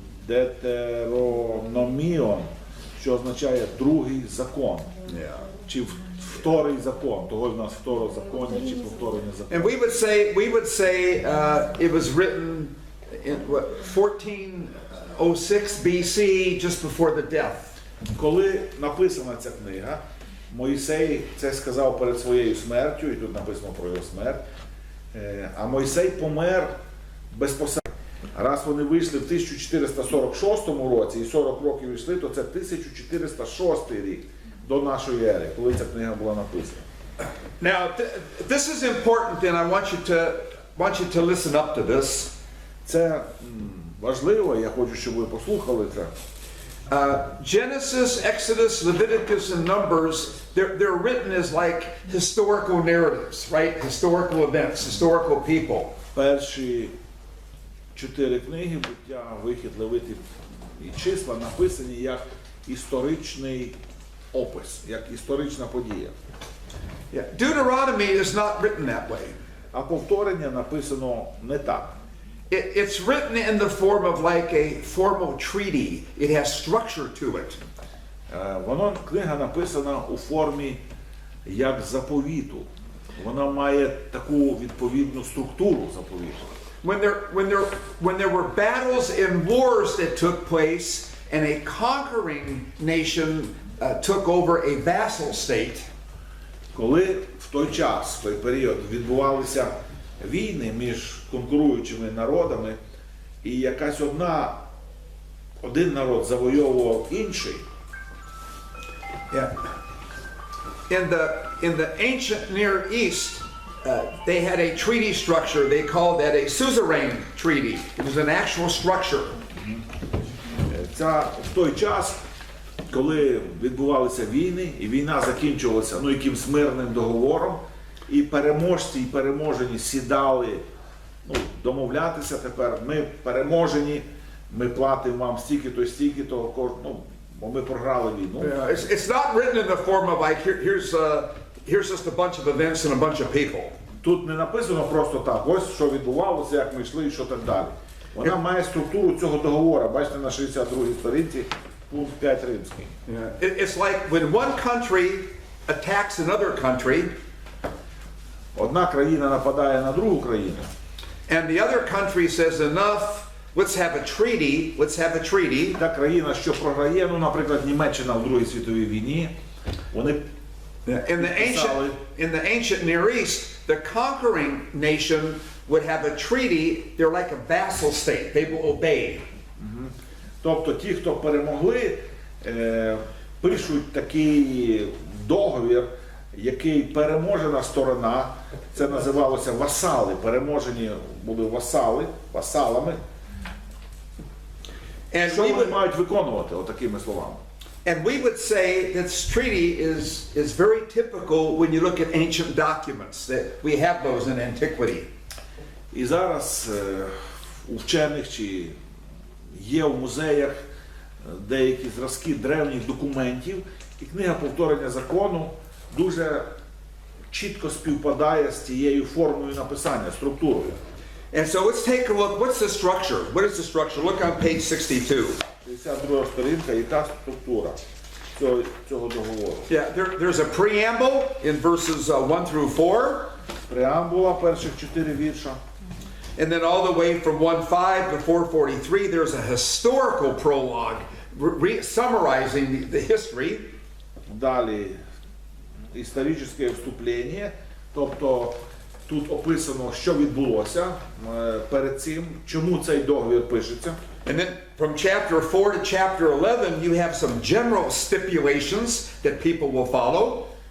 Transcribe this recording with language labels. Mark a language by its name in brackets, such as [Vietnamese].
[Ukrainian] Детерономіон, що означає другий закон. Чи вторий закон, того в нас второзаконня чи повторення закону. [English] And we would say it was written in 1406 BC, just before the death. [Ukrainian] Коли написана ця книга, Мойсей це сказав перед своєю смертю, і тут написано про його смерть, а Мойсей помер безпосередньо. Раз вони вийшли в 1446 році і 40 років йшли, то це 1406 рік до нашої ери, коли ця книга була написана. [English] Now, this is important, and I want you to listen up to this. [Ukrainian] Це важливо, я хочу, щоб ви послухали це. [English] Genesis, Exodus, Leviticus, and Numbers, they're written as like historical narratives, right? Historical events, historical people. [Ukrainian] Перші 4 книги «Буття», «Вихід», «Левитів» і «Числа» написані як історичний опис, як історична подія. [English] Yeah. Deuteronomy is not written that way. [Ukrainian] А повторення написано не так. [English] It's written in the form of like a formal treaty. It has structure to it. [Ukrainian] Книга написана у формі як заповіту. Вона має таку відповідну структуру заповіту. [English] When there were battles and wars that took place, and a conquering nation took over a vassal state. [Ukrainian] Коли в той час, в той період відбувалися війни між конкуруючими народами, і якась один народ завойовував інший. [English] Yeah. In the ancient Near East, they had a treaty structure. They called that a suzerain treaty. It was an actual structure. [Ukrainian] В той час, коли відбувалися війни, і війна закінчувалася якимсь мирним договором, і переможці, і переможені сідали домовлятися тепер, ми переможені, ми платимо вам стільки-то, стільки-то, бо ми програли війну. [English] Yeah, it's not written in the form of like, here's just a bunch of events and a bunch of people. [Ukrainian] Тут не написано просто так, ось що відбувалося, як ми йшли і що так далі. Вона має структуру цього договору, бачите, на 62-й сторінці, пункт 5 римський. [English] Yeah. It's like when one country attacks another country, [Ukrainian] Одна країна нападає на другу країну, [English] and the other country says enough, let's have a treaty. [Ukrainian] та країна, що програє, наприклад, Німеччина в Другій світовій війні, вони [English] In the ancient Near East, the conquering nation would have a treaty. They're like a vassal state. They will obey. [Ukrainian] Тобто ті, хто перемогли, пишуть такий договір, який переможена сторона, це називалося васали, переможені були васалами, що вони мають виконувати, отакими словами. [English] And we would say that this treaty is very typical when you look at ancient documents, that we have those in antiquity. [Ukrainian] І зараз у вчених чи є в музеях деякі зразки древніх документів, і книга повторення закону дуже чітко співпадає з тією формою написання, структурою. [English] And so let's take a look. What's the structure? What is the structure? Look on page 62. [Ukrainian] 62 сторінка, яка структура цього договору. [English] Yeah, there's a preamble in verses 1 through 4. [Ukrainian] Преамбула перших 4 вірша. [English] And then all the way from 1:5 to 4:43, there's a historical prologue summarizing the history. [Ukrainian] Далі історичне вступлення, тобто тут описано, що відбулося перед цим, чому цей договір пишеться. [English] And then from chapter 4 to chapter 11, you have some general stipulations that people will follow.